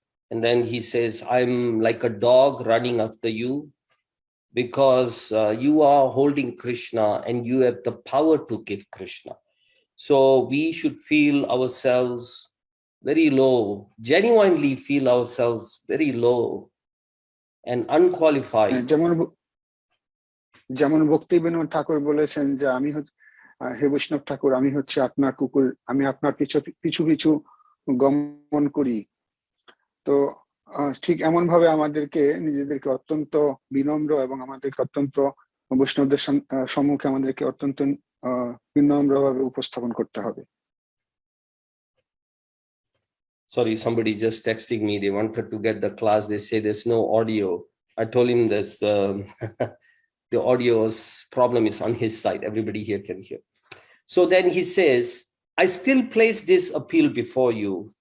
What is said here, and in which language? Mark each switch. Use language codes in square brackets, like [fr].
[en] And then he says, I'm like a dog running after you because you are holding Krishna and you have the power to give Krishna. So we should feel ourselves very low, genuinely feel ourselves very low and unqualified. [bn] যেমন ভক্তিবিনোদ ঠাকুর বলেছেন যে হে বৈষ্ণব ঠাকুর, আমি হচ্ছে আপনার কুকুর, আমি আপনার পিছু পিছু গমন করি। তো ঠিক এমন ভাবে আমাদেরকে নিজেদেরকে অত্যন্ত বিনম্র এবং আমাদেরকে অত্যন্ত বৈষ্ণবদের সম্মুখে আমাদেরকে অত্যন্ত বিনম্রভাবে উপস্থাপন করতে হবে। [en] Sorry, somebody just texting me. They wanted to get the class. They say there's no audio. I told him that the audio's problem is on his side. Everybody here can hear. So then he says, I still place this appeal before you.